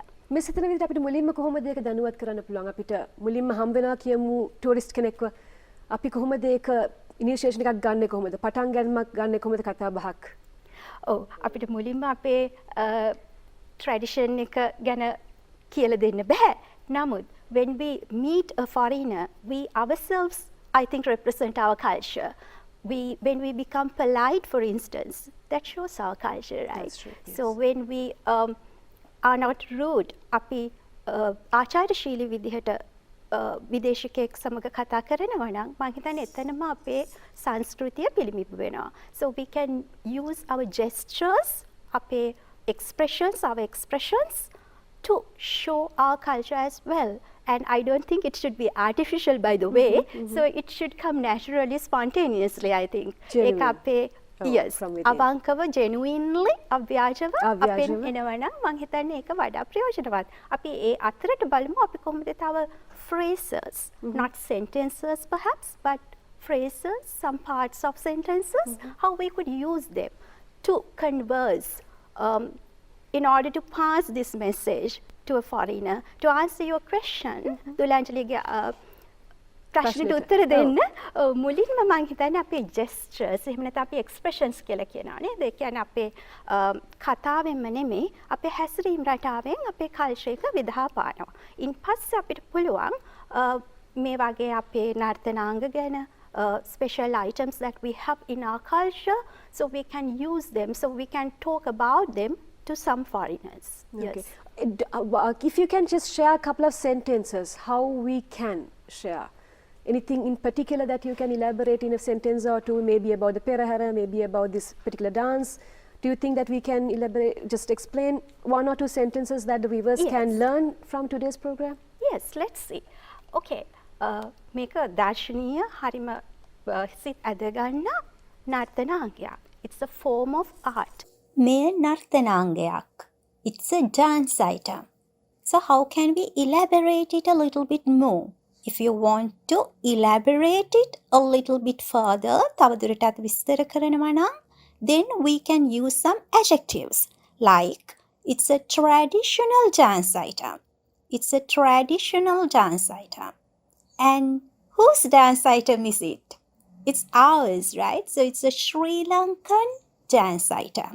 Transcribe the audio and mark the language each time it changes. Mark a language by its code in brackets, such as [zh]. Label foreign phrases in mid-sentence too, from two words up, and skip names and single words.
[si] මේ සිතන විදිහට අපිට මුලින්ම කොහොමද ඒක දැනුවත් කරන්න පුළුවන්? අපිට මුලින්ම හම් වෙනවා කියමු ටූරිස්ට් කෙනෙක්ව. අපි කොහොමද ඒක ඉනිෂියේෂන් එකක් ගන්නෙ කොහොමද? පටන් ගැනීමක් ගන්නෙ කොහොමද කතා බහක්? ඔව් අපිට මුලින්ම අපේ ට්‍රැඩිෂන් එක ගැන කියලා දෙන්න බෑ. [en] නමුත් when we meet a foreigner, we ourselves I think represent our culture. When we become polite, for instance, that shows our culture, right? That's true, yes. So when we are not rude, [si] අපි ආචාරශීලී විදිහට විදේශිකයෙක් සමග කතා කරනවා නම් මම හිතන්නේ එතනම අපේ සංස්කෘතිය පිළිඹු වෙනවා. [en] So we can use our gestures, අපේ our expressions to show our culture as well. And I don't think it should be artificial, by the way. So it should come naturally, spontaneously, I think. [si] ඒක අපේ yes, අවංකව genuinely අව්‍යාජව අපෙන් එනවා නම් මම හිතන්නේ ඒක වඩා ප්‍රයෝජනවත්. අපි ඒ අතරට බලමු අපි කොහොමද තව [en] phrases, not sentences perhaps, but phrases, some parts of sentences, how we could use them to converse in order to pass this message to a foreigner. To answer your question, [si] Dulanjaliගේ ප්‍රශ්නෙට උත්තර දෙන්න මුලින්ම මම හිතන්නේ අපේ gestures එහෙම නැත්නම් අපි expressions කියලා කියනවා නේද? ඒ කියන්නේ අපේ කතාවෙන්ම නෙමෙයි අපේ හැසිරීම් රටාවෙන් අපේ culture එක විදහා පානවා. ඉන් පස්සේ අපිට පුළුවන් මේ වගේ අපේ නර්තනාංග ගැන [en] special items that we have in our culture, so we can use them, so we can talk about them to some foreigners. Okay. Yes. If you can just share a couple of sentences, how we can share. Anything in particular that you can elaborate in a sentence or two, maybe about the Perahara, maybe about this particular dance? Do you think that we can elaborate, just explain one or two sentences that the viewers Yes. can learn from today's program? Yes, let's see. Okay. [si] මේක දර්ශනීය හරිම සිත් ඇදගන්න නර්තනාංගයක්. [en] It's a form of art. [si] මෙය නර්තනාංගයක්. [en] It's a dance item. So how can we elaborate it a little bit more? If you want to elaborate it a little bit further, [si] තවදුරටත් විස්තර කරනවා නම්, [en] then we can use some adjectives like it's a traditional dance item. It's a traditional dance item. And whose dance item is it? It's ours, right? So it's a Sri Lankan dance item.